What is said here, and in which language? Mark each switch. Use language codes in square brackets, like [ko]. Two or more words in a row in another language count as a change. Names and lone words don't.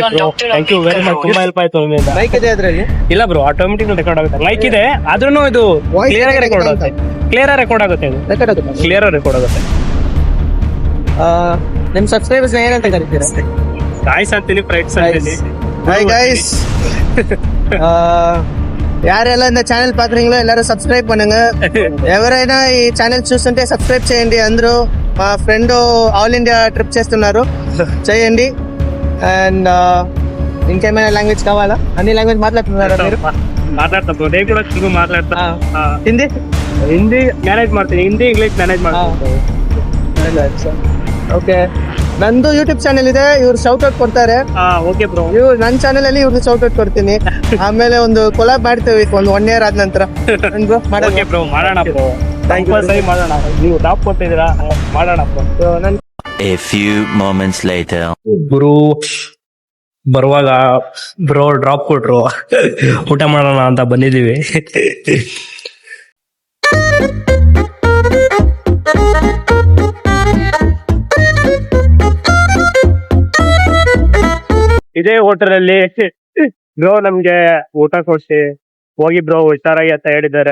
[en] thank you very much, [kn] ತುಂಬಾ ಹೆಲ್ಪ್ ಆಯ್ತು ನಿಮ್ಮಿಂದ. ಮೈಕ್ ಇದೆ ಅದರಲ್ಲಿ? ಇಲ್ಲ ಬ್ರೋ, [en] automatic record [kn] ಆಗುತ್ತೆ. ಮೈಕ್ ಇದೆ ಆದ್ರೂ ಇದು ಕ್ಲಿಯರ್ ಆಗಿ ರೆಕಾರ್ಡ್ ಆಗುತ್ತೆ. [en] clear record [kn] ಆಗುತ್ತೆ. ಇದು ರೆಕಾರ್ಡ್ ಆಗುತ್ತೆ. [en] clear record [kn] ಆಗುತ್ತೆ. ನಿಮ್ಮ ಸಬ್ಸ್ಕ್ರೈಬರ್ಸ್ ಏನಂತ ಕರೀತೀರಾ? ಗಾಯ್ಸ್ ಅಂತೀನಿ, ಫ್ರೆಂಡ್ಸ್ ಅಂತೀನಿ. [en] hi guys, [ta] யாரெல்லாம் இந்த ఛానల్ பார்க்குறீங்களோ எல்லாரும் సబ్స్క్రైబ్ பண்ணுங்க. [te] ఎవరైనా ఈ ఛానల్ చూస్తుంటే సబ్స్క్రైబ్ చేయండి. అందరూ మా ఫ్రెండ్ [en] all India trip [te] చేస్తున్నారు, చేయండి. అండ్ ఇంకేమైనా లాంగ్వేజ్ కావాలా? అన్ని లాంగ్వేజ్ మాట్లాడుతున్నారా మీరు? [kn] ಮಾತಾಡ್ತಾ ಬ್ರೋ, [te] నేను కూడా తెలుగు మాట్లాడతా. హిందీ [kn] ಮ್ಯಾನೇಜ್ ಮಾಡ್ತೀನಿ. ಹಿಂದಿ ಇಂಗ್ಲಿಷ್ ಮ್ಯಾನೇಜ್ ಮಾಡ್ತೀನಿ. ಓಕೆ, ನಂದು ಯೂಟ್ಯೂಬ್ ಚಾನೆಲ್ ಇದೆ, ಇವ್ರು [en] shout out [kn] ಕೊಡ್ತಾರೆ. [en] ಓಕೆ ಬ್ರೋ. [kn] ಇವ್ರು ನನ್ನ ಚಾನೆಲ್ ಅಲ್ಲಿ ಇವ್ರಿಗೆ [en] shout out [kn] ಕೊಡ್ತೀನಿ. ಆಮೇಲೆ ಒಂದು ಕೊಲಾಬ್ ಮಾಡ್ತೇವೆ ಒಂದು 1 year ಆದ ನಂತರ. [en] okay bro, [kn] ಮಾಡೋಣ ಬ್ರೋ. ಕಂಪಲ್ಸರಿ ಮಾಡೋಣ. ನೀವು ಟಾಪ್ ಕೊಟ್ಟಿದ್ದೀರಾ, ಮಾಡೋಣ ಬ್ರೋ. [en] A few moments later. [kn] ಗುರು ಬರುವಾಗ [en] bro drop [kn] ಕೊಟ್ರು, ಊಟ ಮಾಡೋಣ ಅಂತ ಬಂದಿದ್ದೀವಿ. ಇದೇ ಹೋಟೆಲಲ್ಲಿ ಬ್ರೋ ನಮ್ಗೆ ಊಟ ಕೊಡ್ಸಿ ಹೋಗಿ ಬ್ರೋ ಹುಷಾರಾಗಿ ಅಂತ ಹೇಳಿದ್ದಾರೆ.